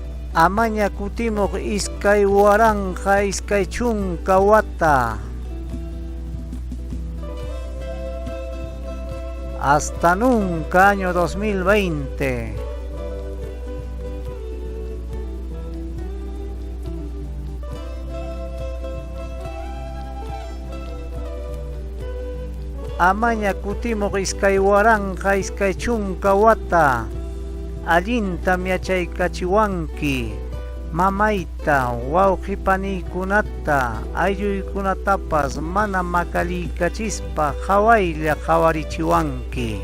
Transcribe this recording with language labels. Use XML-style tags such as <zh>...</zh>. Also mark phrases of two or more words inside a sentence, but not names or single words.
<qu>Amaña kutimuk iskay waranja iskay chunka wata.</qu> <es>Hasta nunca, año 2020.</es> <qu>Amaña kutimuk iskay waranja iskay chunka wata. Allinta miachaykachiwanki mamayta, wawqipaniykunata, aylluykunatapas mana makaliykachispa hawaylla hawarichiwanki.</qu>